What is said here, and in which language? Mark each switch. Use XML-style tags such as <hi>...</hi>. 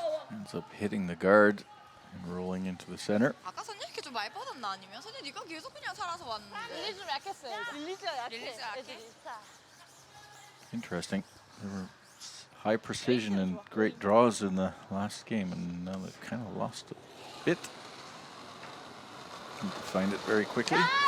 <en>Ends up hitting the guard and rolling into the center.</en> <ko>아까 선녀 이렇게 좀 많이 뻗었나 아니면 선녀 네가 계속 그냥 살아서 왔는데. 릴리 좀 약했어요. 릴리즈가 약해. 릴리즈가 약해? 애들이.</ko> <en>Interesting. There were high precision and great draws in the last game, and now they've kind of lost a bit. Need to find it very quickly.</en>